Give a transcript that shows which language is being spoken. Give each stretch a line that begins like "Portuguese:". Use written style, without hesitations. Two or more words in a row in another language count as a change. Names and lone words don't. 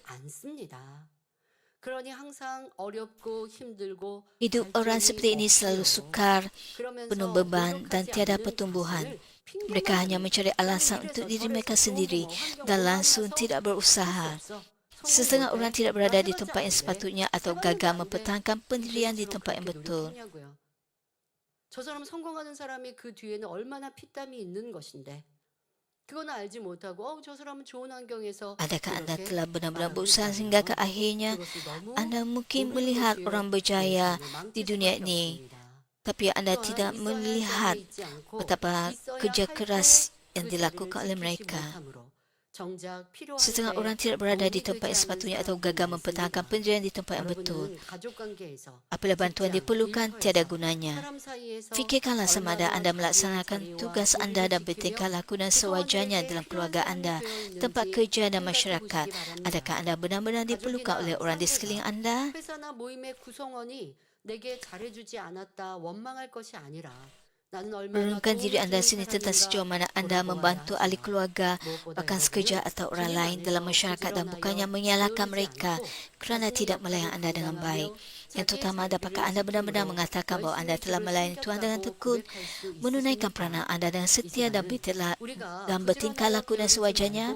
Malay: Hidup orang seperti ini selalu sukar, penuh beban dan tiada pertumbuhan. Mereka hanya mencari alasan untuk diri mereka sendiri dan langsung tidak berusaha. Setengah orang tidak berada di tempat yang sepatutnya atau gagal mempertahankan pendirian di tempat yang betul.
Korean: 저 사람 성공하는 사람이 그 뒤에는 얼마나 피땀이 있는 것인데 그건 알지 못하고 저 사람은 좋은 환경에서
Malay: Adakah anda telah benar-benar berusaha sehingga ke akhirnya anda mungkin melihat orang berjaya di dunia ini, tapi anda tidak melihat betapa kerja keras yang dilakukan oleh mereka. Setengah orang tidak berada di tempat yang sepatutnya atau gagal mempertahankan pendirian di tempat yang betul. Apabila bantuan diperlukan, tiada gunanya. Fikirkanlah sama ada anda melaksanakan tugas anda dan bertingkah laku dan sewajarnya dalam keluarga anda, tempat kerja dan masyarakat. Adakah anda benar-benar diperlukan oleh orang di sekeliling anda?
Korean: 내게 잘해주지 않았다 원망할 것이 아니라
Malay: Renungkan diri anda sendiri tentang sejauh mana anda membantu ahli keluarga, bahkan sekerja atau orang lain dalam masyarakat dan bukannya menyalahkan mereka kerana tidak melayani anda dengan baik. Yang terutama, dapatkah anda benar-benar mengatakan bahawa anda telah melayani Tuhan dengan tekun, menunaikan peranan anda dengan setia dan bertingkah laku dan sewajarnya?